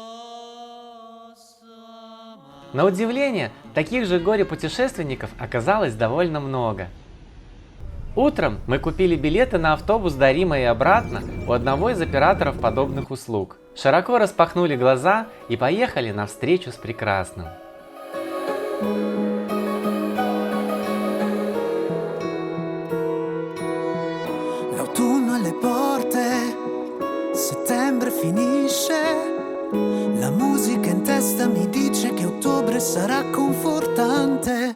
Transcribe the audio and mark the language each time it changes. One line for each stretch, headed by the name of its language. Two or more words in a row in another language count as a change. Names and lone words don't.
Russian: На удивление, таких же горе-путешественников оказалось довольно много. Утром мы купили билеты на автобус до Рима и обратно у одного из операторов подобных услуг. Широко распахнули глаза и поехали на встречу с прекрасным.
Italian: L'autunno alle porte, settembre finisce. La musica in testa mi dice che ottobre sarà confortante.